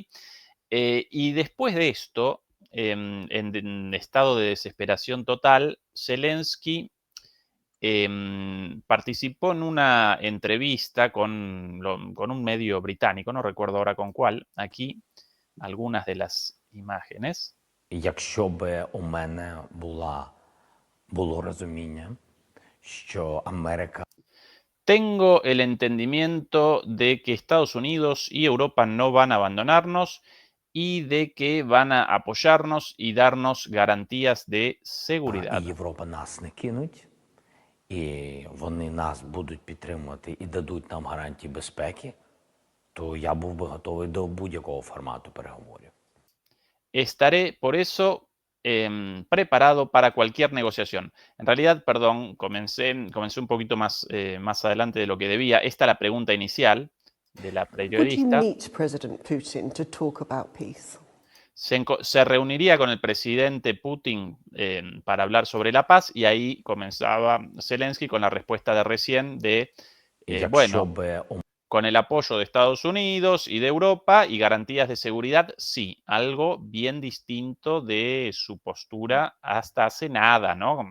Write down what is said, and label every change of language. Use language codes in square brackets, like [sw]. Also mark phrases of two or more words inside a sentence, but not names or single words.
[es] Y después de esto, en estado de desesperación total, Zelensky participó en una entrevista con un medio británico, no recuerdo ahora con cuál, aquí algunas de las imágenes. [uk] Якщо би у мене було розуміння, що Америка [es] Tengo el entendimiento de que Estados Unidos y Europa no van a abandonarnos y de que van a apoyarnos y darnos garantías de [uk] і [es] seguridad. [uk] Європа нас не кинуть, і вони нас будуть підтримувати і дадуть нам гарантії безпеки, то я був би готовий до будь-якого формату переговорів. [es] Estaré, por eso, preparado para cualquier negociación. En realidad, perdón, comencé un poquito más adelante de lo que debía. Esta es la pregunta inicial de la [en] Would you [es] periodista. [en] meet President Putin to talk about peace? [es] Se reuniría con el presidente Putin para hablar sobre la paz y ahí comenzaba Zelensky con la respuesta de recién de, [uk] І якщо [es] bueno, [uk] би [es] con el apoyo de Estados Unidos y de Europa y garantías de seguridad, sí, algo bien distinto de su postura hasta hace nada, ¿no?